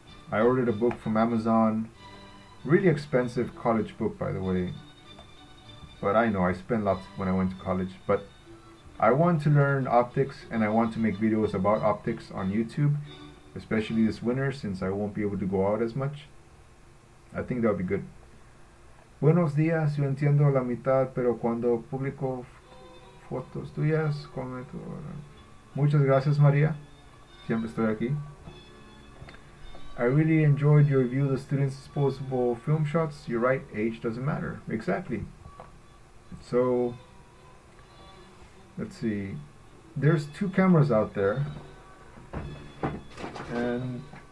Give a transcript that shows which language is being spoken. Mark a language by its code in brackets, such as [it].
[en] I ordered a book from Amazon. Really expensive college book, by the way. But I know I spent lots when I went to college. But I want to learn optics, and I want to make videos about optics on YouTube, especially this winter since I won't be able to go out as much. I think that would be good. [es] Buenos días, yo entiendo la mitad, pero cuando publico fotos tuyas, comento. Muchas gracias, María. Siempre estoy aquí. [en] I really enjoyed your review of the students' disposable film shots. You're right, age doesn't matter. Exactly. So, let's see. There's 2 cameras out there. And